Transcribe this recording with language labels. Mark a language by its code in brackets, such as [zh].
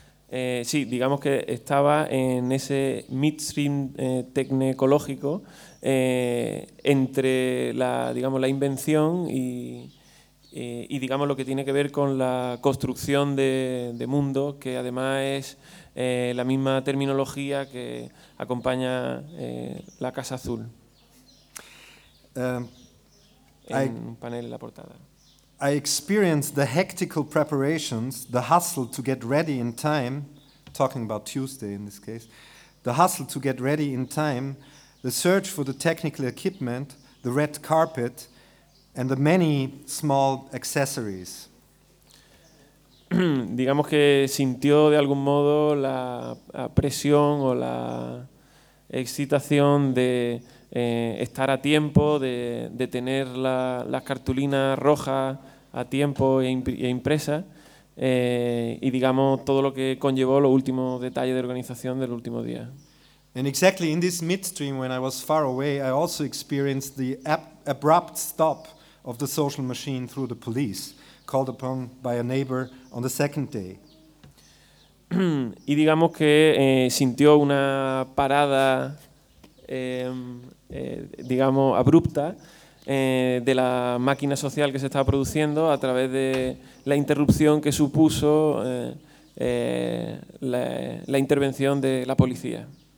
[es] Sí, digamos que estaba en ese midstream tecnológico entre la, digamos, la invención y digamos lo que tiene que ver con la construcción de mundo, que además es la misma terminología que acompaña la Casa Azul en un panel en la portada. [en] I experienced the hectic preparations, the hustle to get ready in time, talking about Tuesday in this case, the hustle to get ready in time, the search for the technical equipment, the red carpet, and the many small accessories. [es] Digamos que sintió de algún modo la presión o la excitación de estar a tiempo, de tener las cartulinas rojas a tiempo e impresa, y digamos todo lo que conllevó los últimos detalles de organización del último día. [en] And exactly in this midstream, when I was far away, I also experienced the abrupt stop of the social machine through the police, called upon by a neighbor on the second day. [es] Y digamos que sintió una parada, digamos, abrupta de la máquina social que se estaba produciendo a través de la interrupción que supuso la intervención de la policía.